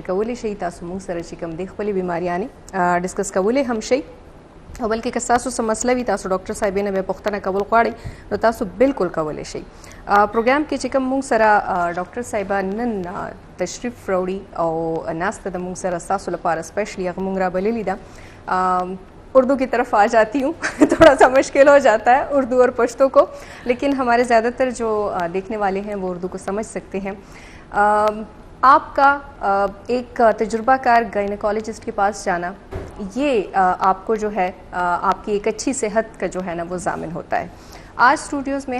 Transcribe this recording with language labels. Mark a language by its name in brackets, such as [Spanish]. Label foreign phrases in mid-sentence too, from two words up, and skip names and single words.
[Pashto] کولی شئ تاسو موږ سره چې کوم دی خپلې بیماریانې ډسکس کولی هم شئ او بلکې که تاسو څه مسله وي تاسو ډاکټر صاحبې نه بیا پوښتنه کول غواړئ نو تاسو بالکل کولی شئ پروګرام کې چې کوم موږ سره ډاکټر صاحبه نن تشریف راوړي او ناسته د موږ سره ستاسو لپاره اسپیشلی هغه موږ رابللي ده [Urdu] اردو کی طرف آ جاتی ہوں تھوڑا سا مشکل ہو جاتا ہے اردو اور پشتو کو لیکن ہمارے زیادہ تر جو دیکھنے والے ہیں وہ اردو کو سمجھ سکتے ہیں آپ کا ایک تجربہ کار گائنیکالوجسٹ کے پاس جانا یہ آپ کو جو ہے آپ کی ایک اچھی صحت کا جو ہے نا وہ ضامن ہوتا ہے آج اسٹوڈیوز میں